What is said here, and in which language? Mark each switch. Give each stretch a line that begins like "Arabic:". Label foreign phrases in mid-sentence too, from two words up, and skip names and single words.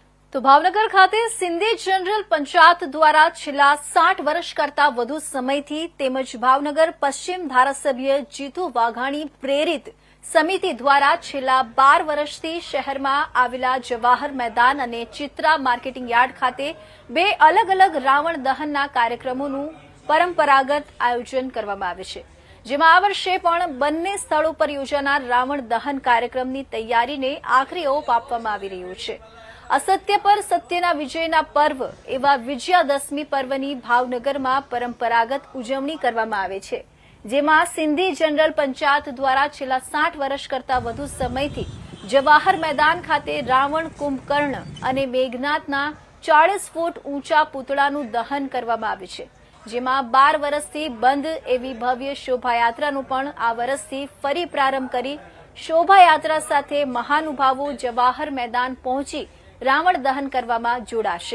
Gujarati: તો ભાવનગર ખાતે સિંધી જનરલ પંચાયત દ્વારા છેલ્લા 60 વર્ષ કરતા વધુ સમયથી તેમજ ભાવનગર પશ્ચિમ ધારાસભ્ય જીતુ વાઘાણી પ્રેરિત સમિતિ દ્વારા છેલ્લા 12 વર્ષથી શહેરમાં આવેલા જવાહર મેદાન અને ચિત્રા માર્કેટિંગ યાર્ડ ખાતે બે અલગ અલગ રાવણ દહનના કાર્યક્રમોનું પરંપરાગત આયોજન કરવામાં આવે છે, જેમાં આ વર્ષે પણ બંને સ્થળો પર યોજાનાર રાવણ દહન કાર્યક્રમની તૈયારીને આખરી ઓપ આપવામાં આવી રહ્યું છે। અસત્ય પર સત્યના વિજયના પર્વ એવા વિજયાદશમી પર્વની भावनगરમાં પરંપરાગત ઉજવણી કરવામાં આવે છે, જેમાં સિંધી જનરલ પંચાયત દ્વારા છેલ્લા 60 વર્ષ કરતા વધુ સમયથી જવાહર મેદાન ખાતે રાવણ કુંભકર્ણ અને મેઘનાથના 40 ફૂટ ઊંચા પુતળાનું દહન કરવામાં આવે છે, જેમાં 12 વર્ષથી બંધ એવી ભવ્ય શોભાયાત્રાનો પણ આ વર્ષથી ફરી પ્રારંભ કરી શોભાયાત્રા સાથે મહાનુભાવો જવાહર મેદાન પહોંચી રાવણ દહન કરવામાં જોડાશે।